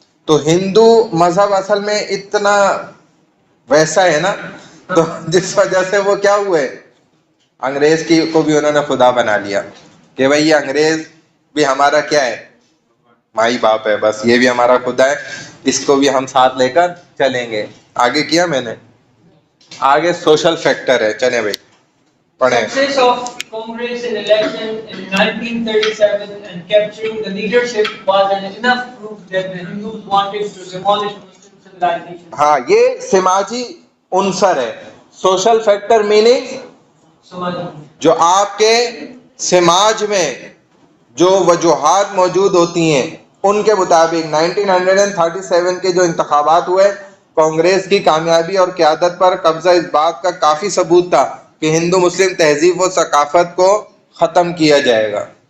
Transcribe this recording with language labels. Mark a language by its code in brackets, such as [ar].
[ur] تو ہندو مذہب اصل میں اتنا ویسا ہے نا, تو جس وجہ سے وہ کیا ہوئے, انگریز کی کو بھی انہوں نے خدا بنا لیا کہ بھائی یہ انگریز بھی ہمارا کیا ہے, مائی باپ ہے, بس یہ بھی ہمارا خدا ہے, اس کو بھی ہم ساتھ لے کر چلیں گے. آگے کیا میں نے, آگے سوشل فیکٹر ہے. چلیں بھائی پڑھیں. [en] Success of Congress in election in 1937 and capturing the leadership was an enough proof that the Hindus wanted to demolish Muslim civilization. [ur] ہاں, یہ سماجی عنصر ہے. سوشل فیکٹر میننگ جو آپ کے سماج میں جو وجوہات موجود ہوتی ہیں ان کے مطابق 1937 کے جو انتخابات ہوئے, کانگریس کی کامیابی اور قیادت پر قبضہ اس بات کا کافی ثبوت تھا کہ ہندو مسلم تہذیب و ثقافت کو ختم کیا جائے گا.